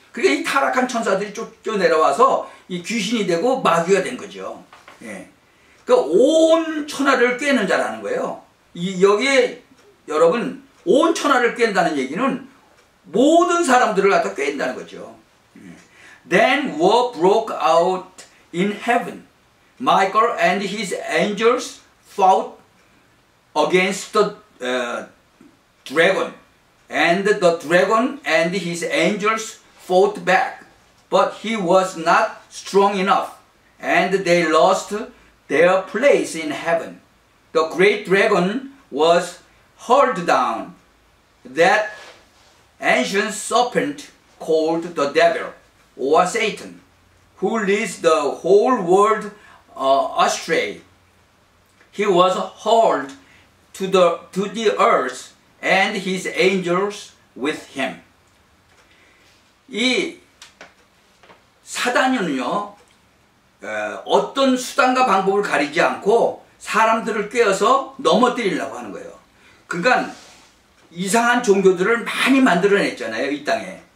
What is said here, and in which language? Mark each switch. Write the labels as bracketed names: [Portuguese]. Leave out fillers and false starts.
[Korean] 그러니까 이 타락한 천사들이 쫓겨내려와서 이 귀신이 되고 마귀가 된 거죠. 그러니까 온 천하를 꿰는 자라는 거예요. 여기에 여러분 온 천하를 꿰는다는 얘기는 모든 사람들을 갖다 꿰인다는 거죠. [English] Then war broke out in heaven. Michael and his angels fought against the dragon. And the dragon and his angels fought back. But he was not strong enough. And they lost their place in heaven. The great dragon was hurled down. That ancient serpent called the devil or Satan, who leads the whole world astray. He was hurled to the earth, and his angels with him. [Korean] 이 사단은요, 어떤 수단과 방법을 가리지 않고 사람들을 꿰어서 넘어뜨리려고 하는 거예요. 그러니까 이상한 종교들을 많이 만들어냈잖아요, 이 땅에.